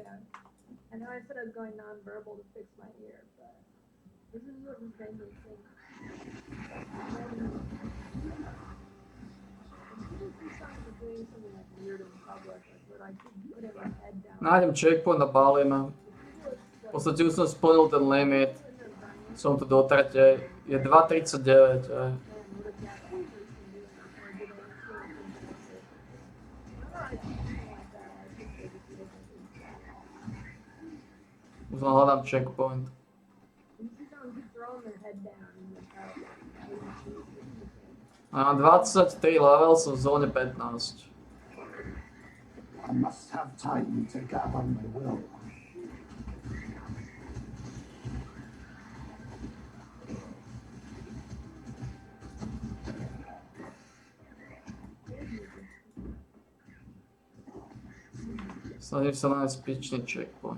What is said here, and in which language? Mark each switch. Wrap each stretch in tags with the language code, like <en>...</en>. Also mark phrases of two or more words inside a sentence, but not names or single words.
<en>I know I said I was going non-verbal to fix my ear, but this is what just made me think. Doing something like weird in public, like where I keep putting my head down.</en> <sk>Nájdem checkpoint a balíme. V podstate už som splnil ten limit. Som tu do tretej. Je 2:39. Už len hľadám checkpoint. A 23 level som v zóne 15.</sk> <en>I must have time to gather my will.</en> <sk>Snažím sa nájsť pičný checkpoint.</sk>